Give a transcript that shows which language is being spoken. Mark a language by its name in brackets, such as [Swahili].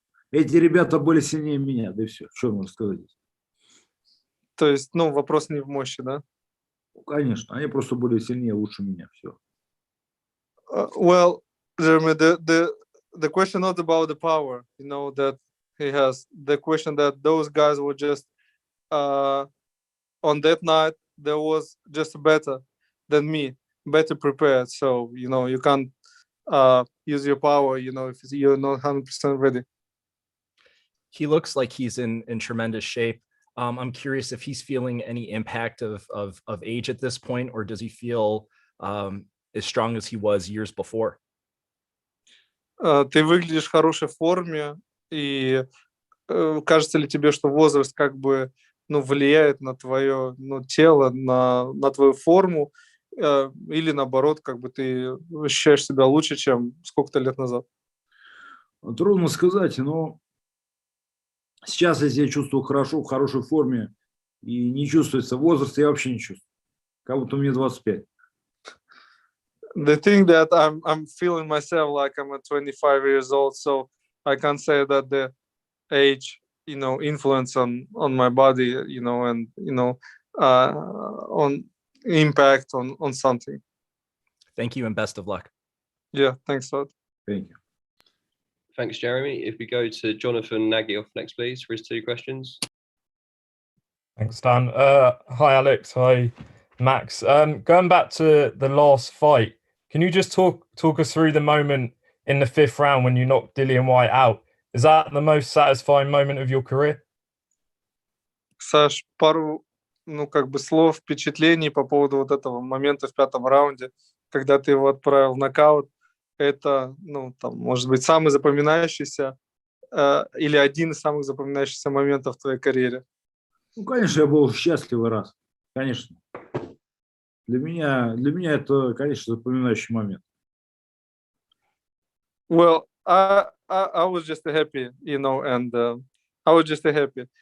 [Russian] Эти ребята были сильнее меня, да и все. Что можно сказать? То есть, ну, вопрос не в мощи, да? Конечно, они просто были сильнее, лучше меня. Все. [English] Well, Jeremy, the question not about the power, you know, that he has. The question that those guys were just on that night, there was just better than me, better prepared. So, you know, you can't use your power, you know, if you're not 100% ready. He looks like he's in tremendous shape. I'm curious if he's feeling any impact of age at this point, or does he feel as strong as he was years before? [Russian] Ты выглядишь в хорошей форме, и кажется ли тебе, что возраст как бы, ну, влияет на твое, ну, тело, на твою форму, или наоборот, как бы ты ощущаешь себя лучше, чем сколько-то лет назад? Трудно сказать, но сейчас я себя чувствую хорошо, в хорошей форме, и не чувствуется возраст, я вообще не чувствую. Как будто мне 25. [English] The thing that I'm feeling myself like I'm at 25 years old, so I can't say that the age, you know, influence on my body, you know, and you know, on impact on something. Thank you and best of luck. Yeah, thanks a lot. Thank you. Thanks, Jeremy. If we go to Jonathan Nagyoff next, please, for his 2 questions. Thanks, Dan. Hi, Alex. Hi, Max. Going back to the last fight, can you just talk us through the moment in the 5th round when you knocked Dillian Whyte out? Is that the most satisfying moment of your career? [Russian] Саш, пару, ну, как бы слов, впечатлений по поводу вот этого момента в 5-м раунде, когда ты его отправил в нокаут. Это, ну, там, может быть, самый запоминающийся или один из самых запоминающихся моментов в твоей карьере? Ну, конечно, я был счастливый раз. Конечно. Для меня это, конечно, запоминающий момент. [English] Well, I was just happy, you know, and I was just happy.